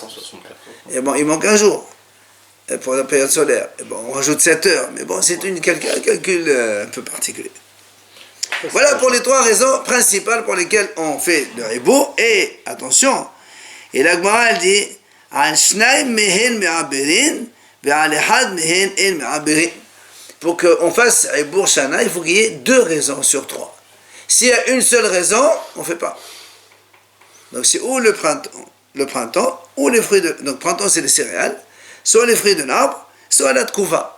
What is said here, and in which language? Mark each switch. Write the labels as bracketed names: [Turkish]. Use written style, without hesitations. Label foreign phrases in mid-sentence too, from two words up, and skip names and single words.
[French] Et bon, il manque un jour pour la période solaire. Et bon, on rajoute 7 heures, mais bon, c'est un calcul un peu particulier. Voilà pour les 3 raisons principales pour lesquelles on fait le ribou. Et attention, et la Gemara elle dit, [Hebrew] על שנים מהן מעברין, ועל אחד מהן אין מעברין. [French] Pour qu'on fasse [Hebrew] עיבור שנה, [French] il faut qu'il y ait 2 raisons sur 3. S'il y a une seule raison, on ne fait pas. Donc c'est ou le printemps, ou les fruits de... Donc printemps c'est les céréales, soit les fruits de l'arbre, soit la tkouva.